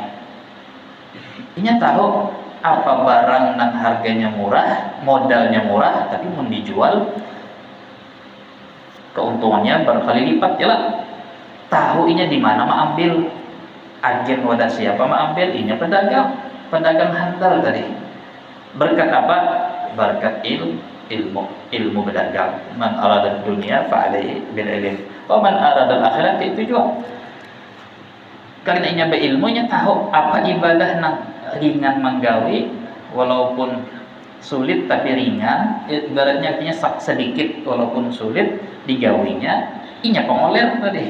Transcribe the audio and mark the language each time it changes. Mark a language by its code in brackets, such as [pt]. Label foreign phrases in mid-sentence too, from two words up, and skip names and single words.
[bjn] Inya tahu apa barang yang harganya murah, modalnya murah, tapi mau dijual keuntungannya berkali lipat, jelas. Tahu inya di mana mau ambil, agen wadah siapa mau ambil, inya pedagang handal tadi. Berkat apa? Berkat ilmu berdagang. [ar] من أراد الدنيا فعليه بالعلم. ومن أراد الآخرة, [id] itu juga. [bjn] Karena inya berilmu, nya tahu apa ibadah nang ringan menggawi, walaupun sulit tapi ringan, ibaratnya artinya sedikit walaupun sulit digawinya, inya pengoler tadi.